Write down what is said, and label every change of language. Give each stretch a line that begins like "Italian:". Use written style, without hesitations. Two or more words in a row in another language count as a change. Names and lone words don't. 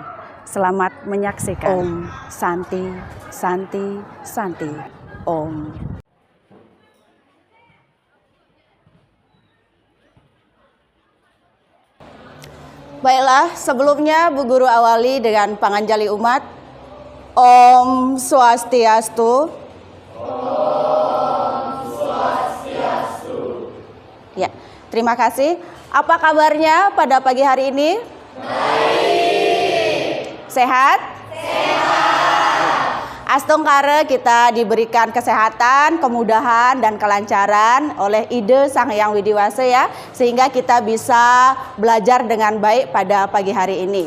Indonesian: Selamat menyaksikan.
Sanskrit: Om Santi, Santi, Santi. Om.
Indonesian: Baiklah, sebelumnya Bu Guru awali dengan panganjali umat.
Sanskrit: Om Swastiastu. Om Swastiastu.
Indonesian: Ya, terima kasih. Apa kabarnya pada pagi hari ini? Baik. Sehat? Sehat. Astungkara kita diberikan kesehatan, kemudahan, dan kelancaran oleh ide Sang Hyang Widiwasa ya, sehingga kita bisa belajar dengan baik pada pagi hari ini.